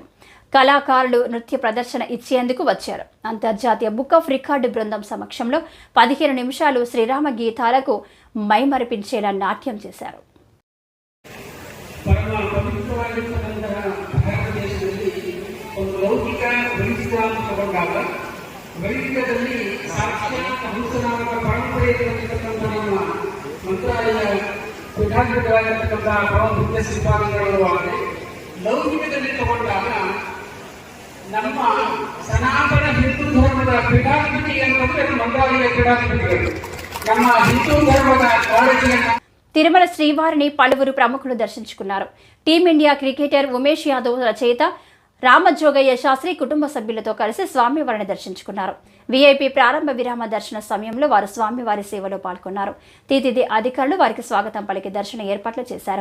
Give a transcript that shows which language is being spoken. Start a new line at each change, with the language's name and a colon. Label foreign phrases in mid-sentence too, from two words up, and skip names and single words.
Telugu: కళాకారులు నృత్య ప్రదర్శన ఇచ్చేందుకు వచ్చారు. అంతర్జాతీయ బుక్ ఆఫ్ రికార్డు బృందం సమక్షంలో 15 నిమిషాలు శ్రీరామ గీతాలకు మైమరిపించేలా నాట్యం చేశారు. పరమ పవిత్రమైనటువంటి
Kannada: భారతదేಶದಲ್ಲಿ ಒಂದು ಲೌಕಿಕ ವೈಜ್ಞಾನಿಕವಾದ ವೈದಿಕದಲ್ಲಿ ಸಾಕ್ಷಾತ್ ಹಂಸನಾಮಕ ಪರಂಪರೆ ಇರತಕ್ಕಂಥ ನಮ್ಮ ಮಂತ್ರಾಲಯ ಪೀಠಾಧಿಪತಿಗಳಾಗಿರ್ತಕ್ಕಂಥ ಪರಮಪೂಜ್ಯ ಶ್ರೀಪಾದಂಗಳು ಆದರೆ ಲೌಕಿಕದಲ್ಲಿ ತಗೊಂಡಾಗ ನಮ್ಮ ಸನಾತನ ಹಿಂದೂ ಧರ್ಮದ ಪೀಠಾಧಿಪತಿ ಅಂತಂದ್ರೆ ಮಂತ್ರಾಲಯ ಪೀಠಾಧಿಪತಿಗಳು ನಮ್ಮ ಹಿಂದೂ ಧರ್ಮದ ಕಾಳಜಿಯನ್ನು
Telugu: తిరుమల శ్రీవారిని పలువురు ప్రముఖులు దర్శించుకున్నారు. టీమిండియా క్రికెటర్ ఉమేష్ యాదవ్ రచయిత రామజోగయ్య శాస్త్రి కుటుంబ సభ్యులతో కలిసి స్వామివారిని దర్శించుకున్నారు. వీఐపీ ప్రారంభ విరామ దర్శన సమయంలో వారు స్వామివారి సేవలో పాల్గొన్నారు. టీటీడీ అధికారులు వారికి స్వాగతం పలికి దర్శన ఏర్పాట్లు చేశారు.